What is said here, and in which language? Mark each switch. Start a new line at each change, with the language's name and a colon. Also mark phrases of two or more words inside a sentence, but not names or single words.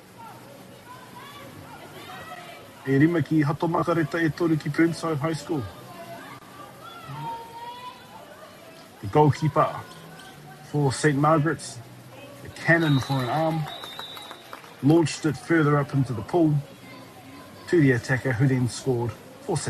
Māori: E rima ki Hato Makareta e toru ki Burnside High School.
English: The goalkeeper for St. Margaret's, the cannon for an arm, launched it further up into the pool to the attacker who then scored for St.